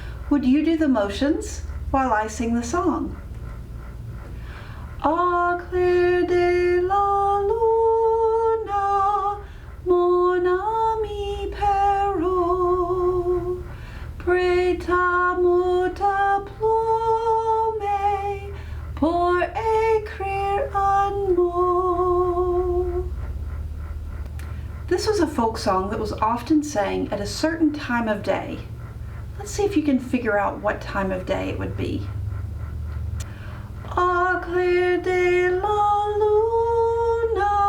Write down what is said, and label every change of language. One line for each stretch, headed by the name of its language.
English: Would you do the motions while I sing the song?
French: Au clair de la luna, mon ami Perrault, prêta-moi ta plume pour écrire un mot.
English: This was a folk song that was often sang at a certain time of day. Let's see if you can figure out what time of day it would be.
French: Au clair de la luna.